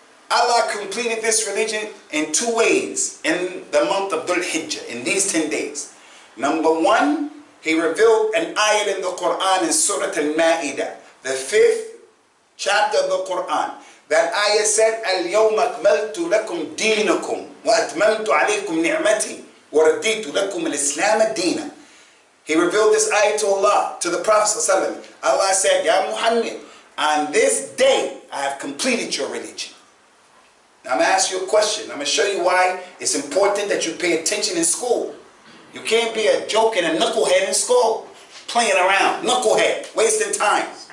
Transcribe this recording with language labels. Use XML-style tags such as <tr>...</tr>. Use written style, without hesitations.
<en>Allah completed this religion in 2 ways in the month of Dhul Hijjah, in these 10 days. Number 1, He revealed an ayat in the Quran in Surah Al-Ma'idah, the 5th chapter of the Quran. That ayat said,</en> <ar>الْيَوْمَ أَكْمَلْتُ لَكُمْ دِينَكُمْ وَأَتْمَمْتُ عَلَيْكُمْ نِعْمَتِي وَرَدِّيتُ لَكُمُ الْإِسْلَامَ دِينًا.</ar> <en>He revealed this ayat to Allah, to the Prophet ﷺ. Allah said, Ya Muhammad, on this day I have completed your religion. Now I'm going to ask you a question. I'm going to show you why it's important that you pay attention in school. You can't be a joke and a knucklehead in school, playing around, knucklehead, wasting time.</en>